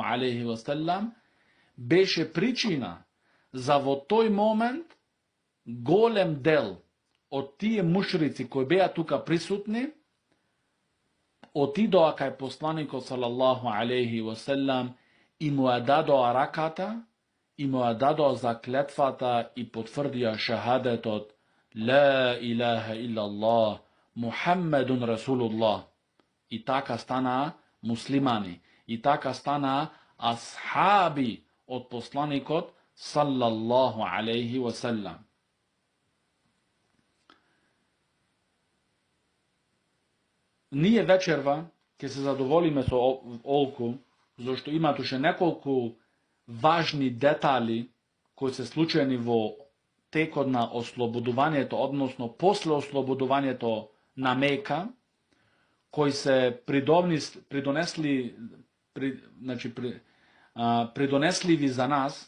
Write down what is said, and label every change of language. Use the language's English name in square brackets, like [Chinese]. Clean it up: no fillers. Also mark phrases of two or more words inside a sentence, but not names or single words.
[Arabic] عليه وسلم [Macedonian] беше причина за во тој момент голем дел од тие мушрици кои беа тука присутни отидоа кај посланикот [Arabic] صلى الله عليه وسلم [Macedonian] и му ја дадоа раката и му ја дадоа заклетвата и потврдија шахадетот [Arabic] لا إله إلا الله محمد رسول الله. [Macedonian] И така стана муслимани, и така стана асхаби од посланикот [Arabic] صلى الله عليه وسلم. [Macedonian] Ние вечерва ќе се задоволиме со олку, зашто има туше неколку важни детали кои се случени во текот на ослободувањето, односно после ослободувањето на Мека, кои се придонесливи за нас.